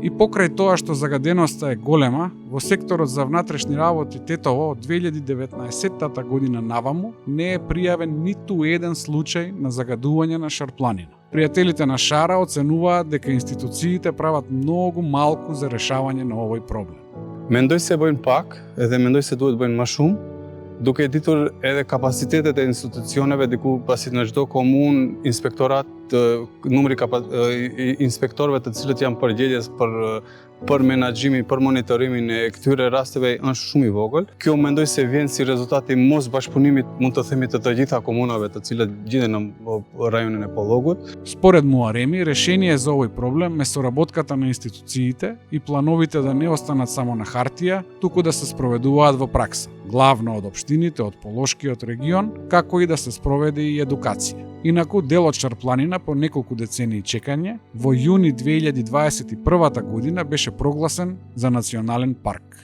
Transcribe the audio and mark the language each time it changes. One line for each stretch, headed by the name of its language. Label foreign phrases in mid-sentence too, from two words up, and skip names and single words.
Macedonian: И покрај тоа што загаденоста е голема, во секторот за внатрешни работи Тетово од 2019 година наваму не е пријавен ниту еден случај на загадување на Шарпланина. Пријателите на Шара оценуваат дека институциите прават многу малку за решавање на овој проблем.
Albanian: Mendoj se bëjnë pak, edhe mendoj se duhet bëjnë më shumë, duke ditur edhe kapacitetet e institucioneve diku pasi në çdo komunë inspektorat numri inspektorëve të cilët janë përgjegjës për menaxhimin, për monitorimin e këtyre rasteve është shumë i vogël. Kjo mendoj se vjen si rezultati mos bashkëpunimit, mund të themi, të gjitha komunave të cilat gjenden në rajonin e Pollogut.
Macedonian: Според Муареми, решение за овој проблем е соработката на институциите и плановите да не останат само на хартија, туку да се спроведуваат во пракса, главно од општините, од Полошкиот регион, како и да се спроведе и едукација. Инаку, дел од Шарпланина по неколку децении чекање, во јуни 2021 година беше прогласен за национален парк.